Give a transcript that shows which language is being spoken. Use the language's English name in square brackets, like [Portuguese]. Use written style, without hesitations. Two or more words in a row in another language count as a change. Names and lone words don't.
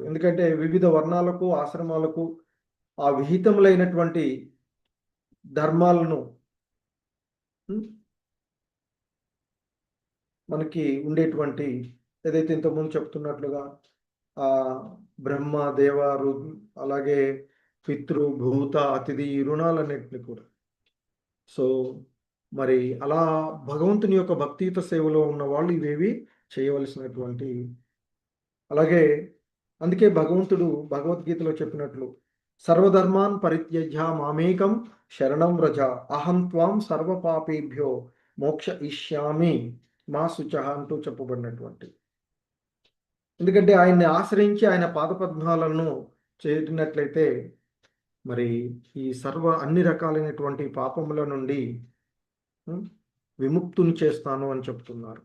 [Telugu] ఎందుకంటే వివిధ వర్ణాలకు ఆశ్రమాలకు ఆ విహితములైనటువంటి ధర్మాలను మనకి ఉండేటువంటి ఏదైతే ఇంతకుముందు చెప్తున్నట్లుగా ఆ బ్రహ్మ, దేవ, అలాగే పితృ, భూత, అతిథి ఈ రుణాలన్నింటినీ కూడా సో మరి అలా భగవంతుని యొక్క భక్తియుత సేవలో ఉన్న వాళ్ళు ఇవేవి చేయవలసినటువంటి. అలాగే అందుకే భగవంతుడు భగవద్గీతలో చెప్పినట్లు [Sanskrit] సర్వధర్మాన్ పరిత్యజ్య మామేకం శరణం వ్రజ అహం త్వాం సర్వ పాపేభ్యో మోక్ష ఇష్యామి మా శుచ [Telugu] అంటూ చెప్పబడినటువంటి. ఎందుకంటే ఆయన్ని ఆశ్రయించి ఆయన పాదపద్మాలను చేరినట్లయితే మరి ఈ అన్ని రకాలైనటువంటి పాపముల నుండి విముక్తుని చేస్తాను అని చెప్తున్నారు.